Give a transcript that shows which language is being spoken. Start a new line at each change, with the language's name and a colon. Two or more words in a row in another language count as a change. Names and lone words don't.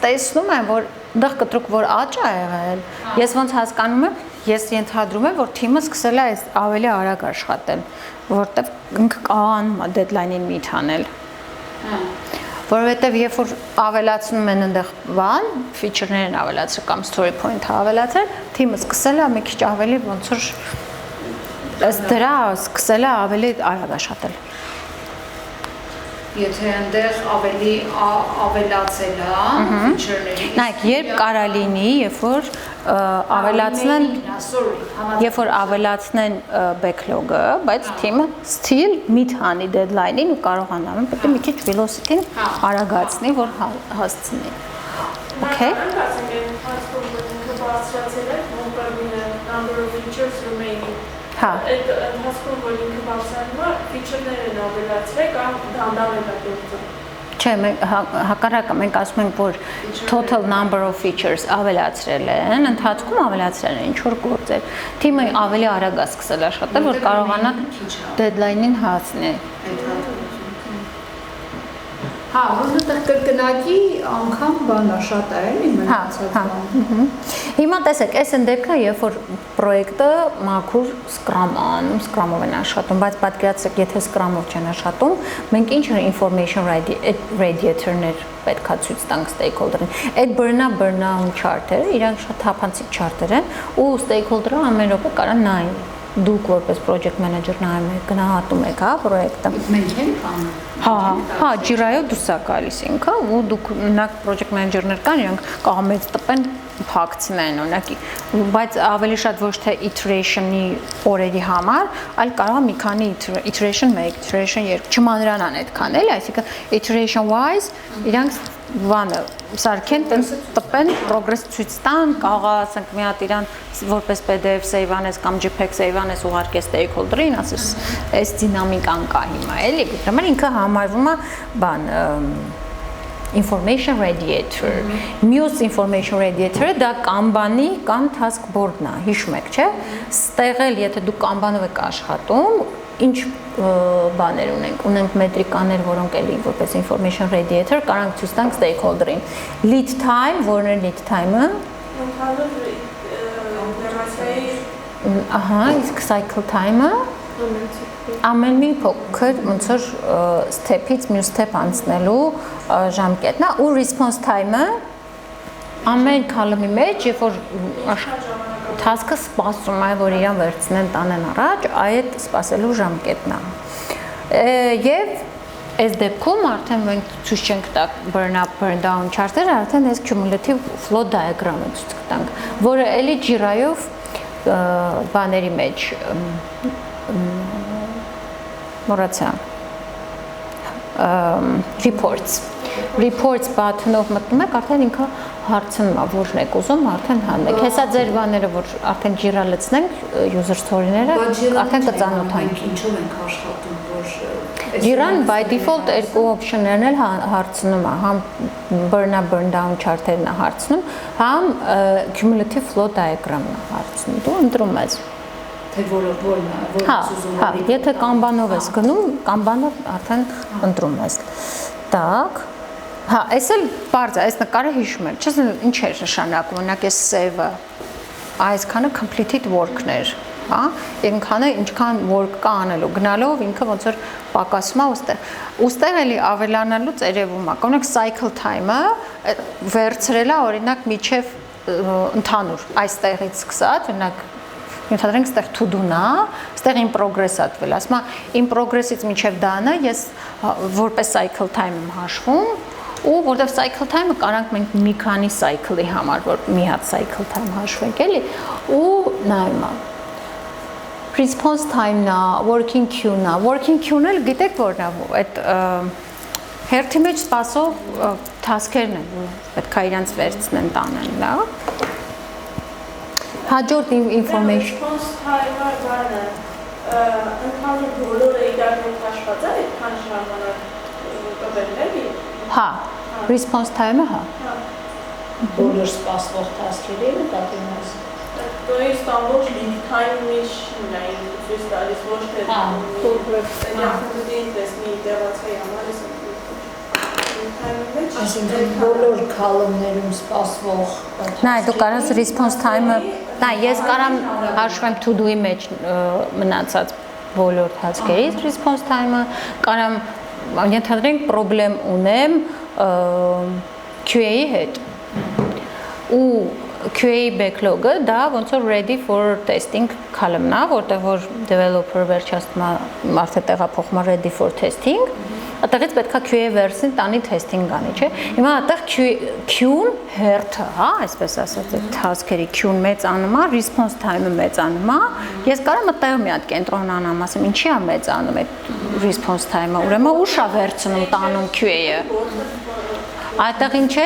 Armenian: տեսնում եմ, որ դեռ կտրուկ որ աճ է եղել, ես ոնց հասկանում եմ, ես ենթադրում եմ, որ թիմը սկսել է այս ավելի արագ աշխատել, որտեվ ինքը կարողանում է
English: deadline-ին meet
Armenian: անել։ Որովհետև երբ որ ավելացնում են այնտեղ բան, feature-ներ են ավելացրել կամ
English: story point-ը
Armenian: ավելացրել, թիմը սկսել է մի քիչ ավելի ոնց որ ըստ դրա սկսել է ավելի արագ աշխատել։ Եթե այնտեղ ավելի ավելացել է feature-ների։ Նայեք, երբ կարա լինի, երբ որ ավելացնեն երբ որ ավելացնեն backlog-ը, բայց թիմը
English: still meet
Armenian: անի deadline-ին ու կարողանան պետք է մի քիչ velocity-ն արագացնի, որ հասցնի։ Okay։
English: Number of features remaining.
Armenian: Հա։ Այդ ընթացքում որ ինքը բարձրանում է, feature-ներ են ավելացրել կամ դանդաղ են գործում։ Չէ, մենք հակառակը մենք ասում ենք, որ
English: total number of features
Armenian: ավելացրել են, ընթացքում ավելացրել են ինչ որ գործեր։ Թիմը ավելի արագ է սկսել աշխատել, որ կարողանա deadline-ին հասնի։ Հա, որովհետև կրկնակի անգամ բանա շատ է, էլի մնացած բան։ Հիմա տեսեք, այս են դեպքը, երբ որ պրոյեկտը մաքուր Scrum-ը անում, Scrum-ով են աշխատում, բայց պատկերացրեք, եթե Scrum-ով չեն աշխատում, մենք ինչ
English: information radiator-ներ
Armenian: պետքա ցույց տանք stakeholder-ին։ Այդ
English: burn-down chart-երը,
Armenian: իրանք շատ թափանցիկ chart-եր են, ու stakeholder-ը ամեն րոպե կարա նայի։ դուք որպես
English: project manager
Armenian: նայում եք, գնահատում եք, հա, պրոյեկտը։ Մենք ենք անում։ Հա, ջիրայով դուրս է գալիս ինքը, ու դուք մենակ
English: project manager-ներ
Armenian: կան, իրանք կարող մեծ տպեն փակցնեն օրինակ, բայց ավելի շատ ոչ թե iteration-ի օրերի համար, այլ կարող է մի քանի
English: iteration 1, iteration 2,
Armenian: չմանրանան այդքան էլի, այսինքն
English: iteration wise
Armenian: իրանք բանը սարքեն տենց տպեն progress ցույց տան, կարող ասենք մի հատ իրան որպես PDF save անես կամ JPEG save անես ուղարկես stakeholder-ին, ասես այս դինամիկան կա հիմա, էլի, դրանք ինքը համարվում է բան
English: information radiator,
Armenian: մյուս
English: information radiator-ը
Armenian: դա Kanban-ի կամ
English: task board-ն
Armenian: է, հիշում եք, չէ՞, ստեղ էլ եթե դուք Kanban-ով եք աշխատում, ինչ բաներ ունենք մետրիկաներ, որոնք էլի որպես
English: information radiator
Armenian: կարանք ցույց տանք stakeholder-ին։
English: Lead time,
Armenian: որն է
English: lead time-ը։
Armenian: Ահա, իսկ
English: cycle time-ը
Armenian: ամեն մի փոքր ոնց որ step-ից մյուս step անցնելու ժամկետն է, ու
English: response time-ը
Armenian: ամեն column-ի մեջ, երբ որ task-ը սպասում է, որ իրան վերցնեն տանեն առաջ, այդ սպասելու ժամկետն է։ Եվ այս դեպքում արդեն մենք ցույց չենք տա
English: burn up, burn down chart-երը,
Armenian: արդեն այս
English: cumulative flow diagram-ը
Armenian: ցույց կտանք, որը էլի Jira-ով բաների մեջ մոռացա
English: reports button-ով
Armenian: մտնում եք, արդեն ինքը հարցնում է, որն եք ուզում, արդեն հանում եք։ Հեսա ձեր բաները, որ արդեն Jira լցնենք,
English: user story-ները,
Armenian: արդեն կծանոթանք։ Ինչով ենք աշխատում, որ Jira-ն
English: by default
Armenian: երկու option-ներն էլ հարցնում է, համ
English: burn up, burn down chart-երն
Armenian: է հարցնում, համ
English: cumulative flow diagram-ն
Armenian: է հարցնում։ Դու ընտրում ես։ թե որն ուզում Հա, եթե Kanban-ով ես գնում, Kanban-ով արդեն ընտրում ես։ Так, հա, այս էլ բարձ է, այս նկարը հիշում եմ, չես ինչ էր նշանակում, օրինակ այս save-ը, այսքանը
English: completed work-ներ,
Armenian: հա, ինքանը ինչքան work կա անելու, գնալով ինքը ոնց որ պակասում է ուստեղ էլի ավելանալուց երևում է, օրինակ
English: cycle time-ը
Armenian: վերցրել է օրինակ միջև ընդհանուր, այստեղից սկսած, օրինակ Ենթադրենք ստեղ to-do-ն է, ստեղ
English: in progress-ա
Armenian: տվել, ասում է
English: in progress-ից
Armenian: մինչև done-ը ես որպես
English: cycle time
Armenian: եմ հաշվում, ու որտեղ
English: cycle time-ը
Armenian: կարանք մենք մի քանի cycle-ի համար, որ մի հատ
English: cycle time
Armenian: հաշվենք, էլի, ու նայում է։
English: Response time-ն
Armenian: է,
English: working queue-ն
Armenian: է,
English: working queue-ն
Armenian: էլ գիտեք որն է, այդ հերթի մեջ սպասող task-երն են, որ պետք է իրանց վերցնեն տանեն, լավ։ Հաջորդ information
English: response time-ը
Armenian: բանը ընդհանուր բոլորը իրար հետ հաշված է, այդքան ժամանակ կբերվի։ Հա,
English: response time-ը,
Armenian: հա։ բոլոր սպասվող task-երը նկատի ունես։
Russian: То есть
Armenian: ամբողջ
English: lead time-ի
Armenian: շնային ցույց տալիս ոչ թե կոնկրետ տեսնի ինտերացիայի համար էս Այսինքն բոլոր column-ներում սպասվող Նայ, դու կարաս
English: response time-ը,
Armenian: նայ, ես կարամ հաշվեմ to-do-ի մեջ մնացած բոլոր task-երից
English: response time-ը,
Armenian: կարամ ենթադրենք problem ունեմ QA-ի հետ։ Ու
English: QA backlog-ը
Armenian: դա ոնց որ
English: ready for testing
Armenian: column-ն է, որտեղ որ developer վերջացնում է արդեն տեղափոխում է
English: ready for testing,
Armenian: այդտեղից պետքա
English: QA version
Armenian: տանի testing անի, չէ։ Հիմա այդտեղ Q-ն հերթը, հա, այսպես ասած, այդ task-երի Q-ն մեծանում է,
English: response time-ը
Armenian: մեծանում է։ Ես կարամ այդտեղ մի հատ կենտրոնանամ, ասեմ, ինչի է մեծանում այդ
English: response time-ը,
Armenian: ուրեմն ուշ է վերցնում տանում QA-ը։ Այդտեղ ինչ է?